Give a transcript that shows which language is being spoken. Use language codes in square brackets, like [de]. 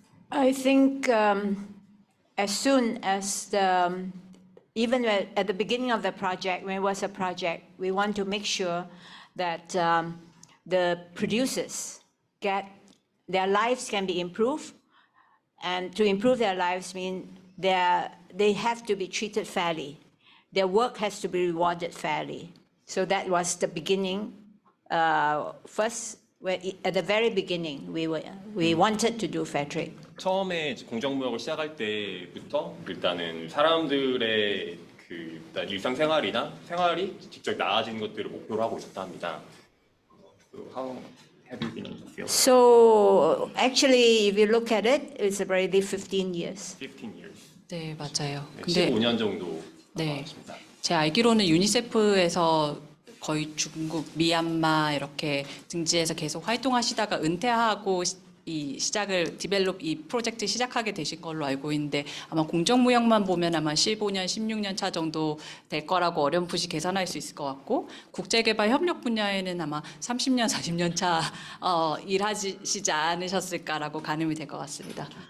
[en] I think as soon as even at the beginning of the project, when it was a project, we want to make sure that the producers get their lives can be improved, and to improve their lives mean they have to be treated fairly. Their work has to be rewarded fairly. So that was the beginning. First, at the very beginning, we wanted to do fair trade. [ko] 처음에 이제 공정무역을 시작할 때부터 일단은 사람들의 그 일단 일상생활이나 생활이 직접 나아지는 것들을 목표로 하고 있었다 합니다. [en] So how have you been in the field? So actually, if you look at it, it's already 15 years. 15 years. [ko] 네, 맞아요. 네, 근데 15년 정도 네. 남았습니다. 제 알기로는 유니세프에서 거의 중국, 미얀마 이렇게 등지에서 계속 활동하시다가 은퇴하고 이 프로젝트 시작하게 되신 걸로 알고 있는데 아마 공정무역만 보면 아마 15년, 16년 차 정도 될 거라고 어렴풋이 계산할 수 있을 것 같고 국제개발 협력 분야에는 아마 30년, 40년 차 일하시지 않으셨을까라고 가늠이 될 것 같습니다.